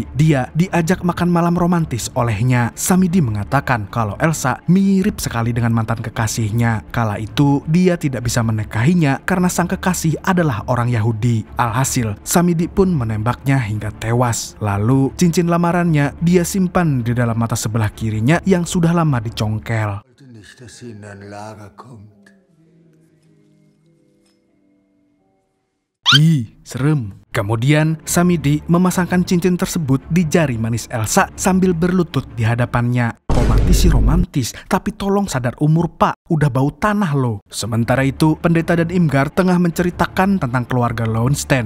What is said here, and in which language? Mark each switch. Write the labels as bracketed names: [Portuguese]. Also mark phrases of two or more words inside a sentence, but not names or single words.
[Indonesian] Dia diajak makan malam romantis olehnya. Samidi mengatakan kalau Elsa mirip sekali dengan mantan kekasihnya. Kala itu, dia tidak bisa menikahinya karena sang kekasih adalah orang Yahudi. Alhasil, Samidi pun menembaknya hingga tewas. Lalu, cincin lamarannya dia simpan di dalam mata sebelah kirinya yang sudah lama dicongkel. [German] Nicht, dass sie in ein Lager kommt. [Indonesian] Ih, serem. Kemudian, Samidi memasangkan cincin tersebut di jari manis Elsa sambil berlutut di hadapannya. Romantis, tapi tolong sadar umur Pak, udah bau tanah loh. Sementara itu, Pendeta dan Irmgard tengah menceritakan tentang keluarga Lowenstein.